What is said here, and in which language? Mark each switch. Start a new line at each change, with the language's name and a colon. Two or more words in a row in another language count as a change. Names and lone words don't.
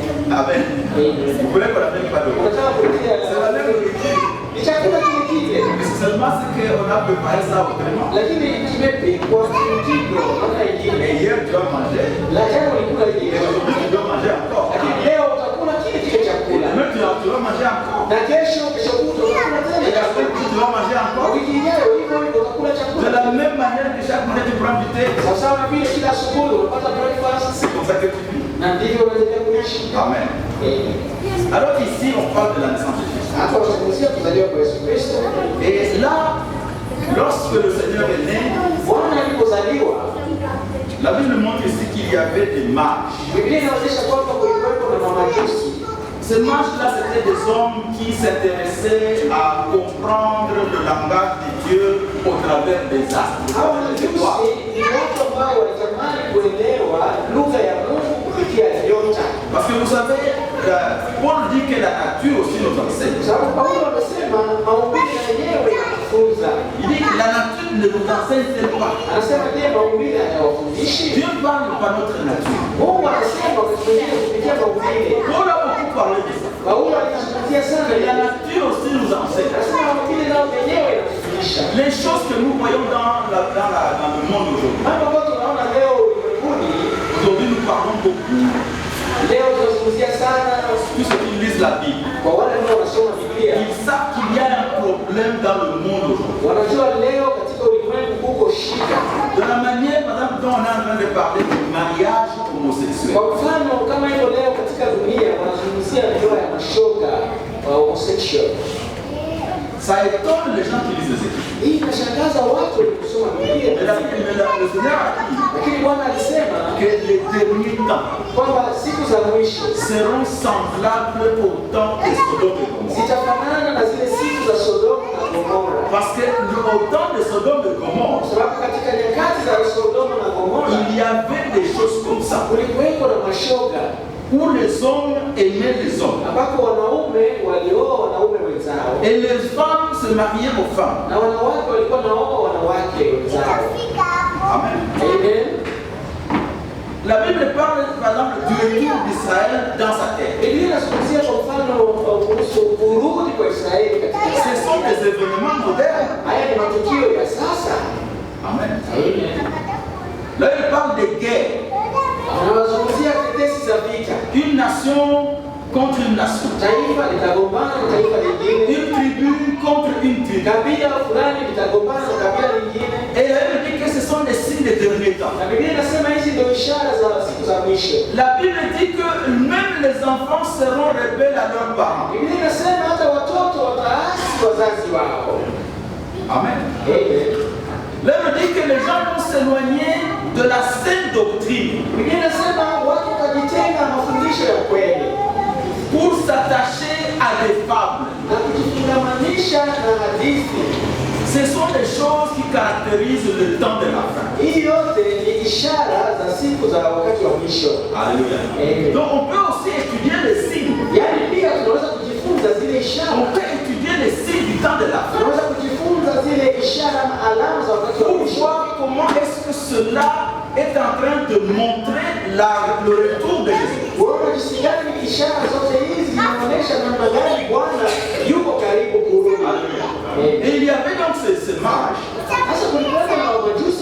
French: Amen.
Swahili: Amen.
French: Vous voulez qu'on n'amène pas d'autre.
Swahili: Unataka kuletea
French: C'est la même nourriture.
Swahili: ni chakula kile kile.
French: Mais ce Seulement c'est qu'on a préparé ça autrement.
Swahili: lakini kimepikwa kimtindo namna
French: Et
Swahili: ingine.
French: hier tu as mangé,
Swahili: La jana ulikula
French: et
Swahili: hivi,
French: aujourd'hui tu dois manger encore.
Swahili: lakini leo utakula kile kile
French: Et
Swahili: chakula,
French: demain tu vas manger encore.
Swahili: na kesho kutwa utakula
French: Et
Swahili: tena
French: après
Swahili: chakula,
French: tu vas manger
Swahili: na
French: encore.
Swahili: wiki ijayo hivyo hivyo utakula
French: De
Swahili: chakula.
French: la même manière que chaque matin tu prends du thé,
Swahili: Sawasawa na vile kila asubuhi unapata breakfast,
French: c'est comme ça que tu vis.
Swahili: na ndivyo unaendelea kuishi.
French: Amen. Alors ici on parle de la naissance de Jésus.
Swahili: Hapa tunazungumzia kuzaliwa kwa Yesu Kristo.
French: Et là, lorsque le Seigneur est né,
Swahili: Bwana alipozaliwa,
French: la Bible montre ici qu'il y avait des mages.
Swahili: Biblia inaonyesha kwamba kulikuwepo na mamajusi.
French: Ces mages-là, c'était des hommes qui s'intéressaient à comprendre le langage de Dieu au travers des astres.
Swahili: Hao mamajusi ni watu ambao walitamani kuelewa lugha ya Mungu kupitia nyota.
French: Parce que vous savez, Paul dit que la nature aussi nous enseigne.
Swahili: Sababu Paulo amesema maumbile yenyewe yanafunza.
French: Il dit que la nature ne nous enseigne pas.
Swahili: Anasema je, maumbile hayawafundishi?
French: Dieu parle par notre nature.
Swahili: Mungu anasema kupitia maumbile.
French: Paul a beaucoup parlé de ça.
Swahili: Paulo alizungumzia sana
French: Et la nature aussi nous enseigne.
Swahili: anasema maumbile nao yenyewe yanafundisha.
French: Les choses que nous voyons dans le monde aujourd'hui.
Swahili: Mambo ambayo tunaona leo ulimwenguni,
French: Aujourd'hui, nous parlons beaucoup
Swahili: leo tunazungumzia sana
French: tous ceux qui lisent la Bible.
Swahili: kwa wale ambao wanasoma Biblia.
French: Ils savent qu'il y a un problème dans le monde aujourd'hui.
Swahili: Wanajua leo katika ulimwengu kuko shida.
French: De la manière, madame, dont on est en train de parler du mariage homosexuel.
Swahili: Kwa mfano kama hilo leo katika dunia wanazungumzia ndoa ya mashoga wa homosexual.
French: Ça étonne les gens qui lisent les Écritures.
Swahili: Hii inashangaza watu waliosoma Biblia.
French: Mais le Seigneur a dit
Swahili: Lakini Bwana alisema
French: que les derniers temps
Swahili: kwamba siku za mwisho
French: seront semblables au temps de Sodome et Gomorrhe.
Swahili: zitafanana na zile siku za Sodoma na Gomora.
French: Parce que au temps de Sodome et Gomorre,
Swahili: Sababu katika nyakati za Sodoma na Gomora
French: il y avait des choses comme ça.
Swahili: kulikuwepo na mashoga
French: Où les hommes aimaient les hommes.
Swahili: ambapo wanaume walioa wanaume wenzao
French: Et les femmes se mariaient aux femmes.
Swahili: na wanawake walikuwa naoa wanawake wenzao.
French: Amen.
Swahili: Amen.
French: La Bible parle par exemple du retour d'Israël dans sa terre.
Swahili: Biblia inazungumzia kwa mfano kuhusu kurudi kwa Israeli katika
French: Ce sont des événements modernes.
Swahili: haya ni matukio ya sasa.
French: Amen.
Swahili: Amen.
French: Là, il parle de guerre.
Swahili: Anawazungumzia tetesi za vita.
French: Une nation contre une nation.
Swahili: Taifa litagombana na taifa lingine,
French: Une tribu contre une tribu.
Swahili: kabila fulani litagombana na kabila lingine.
French: Et la Bible dit que ce sont des signes des derniers temps.
Swahili: Na Biblia inasema hizi ndio ishara za siku za mwisho.
French: La Bible dit que même les enfants seront rebelles à leurs parents.
Swahili: Biblia inasema hata watoto wataasi wazazi wao.
French: Amen.
Swahili: Amen.
French: La Bible dit que les gens vont s'éloigner de la saine doctrine
Swahili: Biblia inasema watu watajitenga na mafundisho ya kweli
French: pour s'attacher à des fables.
Swahili: na kujifungamanisha na hadithi.
French: Ce sont des choses qui caractérisent le temps de la fin.
Swahili: Hii yote ni ishara za siku za wakati wa mwisho.
French: Alléluia.
Swahili: Amen.
French: Donc on peut aussi étudier les signes.
Swahili: Yaani pia tunaweza kujifunza zile ishara.
French: On peut étudier les signes du temps de la fin.
Swahili: Tunaweza kujifunza zile ishara na alama za wakati wa
French: Pour
Swahili: mwisho.
French: voir comment est-ce que cela est en train de montrer le retour de Jésus.
Swahili: Kuona jinsi gani ishara zote hizi zinaonyesha namna gani Bwana yuko karibu kurudi.
French: Et il y avait donc ces mages
Swahili: Sasa kulikuwa na majusi